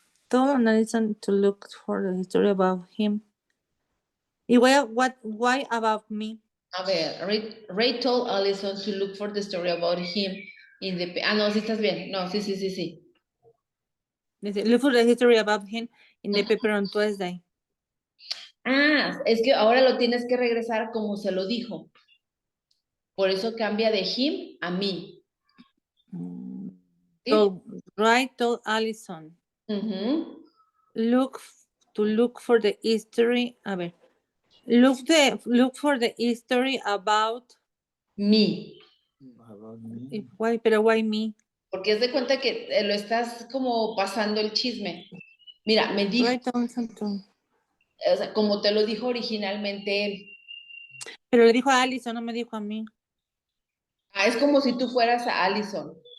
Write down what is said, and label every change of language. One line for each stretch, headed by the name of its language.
English: Told Allison to look for the history about him. Why about me?
Spanish: A ver,
English: Ray told Allison to look for the story about him in the...
Spanish: no, sí estás bien. No, sí.
English: Look for the history about him in the paper on Tuesday.
Spanish: Es que ahora lo tienes que regresar como se lo dijo. Por eso cambia de him a me. ¿Sí?
English: Wright told Allison. Look for the history.
Spanish: A ver.
English: Look for the history about me. About me. Why me?
Spanish: Porque es de cuenta que lo estás como pasando el chisme. Mira, me dijo,
English: Write down something.
Spanish: o sea, como te lo dijo originalmente él. Pero le dijo a Alison, no me dijo a mí. Es como si tú fueras a Allison.